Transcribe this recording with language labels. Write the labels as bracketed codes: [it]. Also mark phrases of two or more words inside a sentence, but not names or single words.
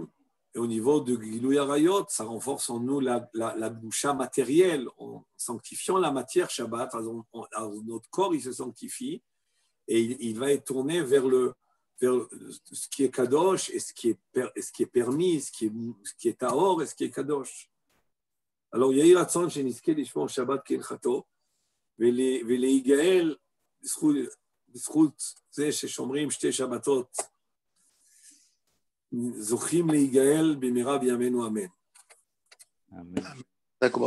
[fr] Et au niveau de [he] גילוי עריות, [fr] ça renforce en nous la boucha matérielle, en sanctifiant la matière Shabbat. Notre corps, il se sanctifie et il va être tourné vers ce qui est kadosh et ce qui est permis, ce qui est tahor et ce qui est kadosh. Alors, [he] יהי רצון שנזכה לשמור שבת כהלכתו ולהיגאל בזכות זה ששומרים שתי שבתות, זוכים להיגאל במהרה בימינו אמן. אמן.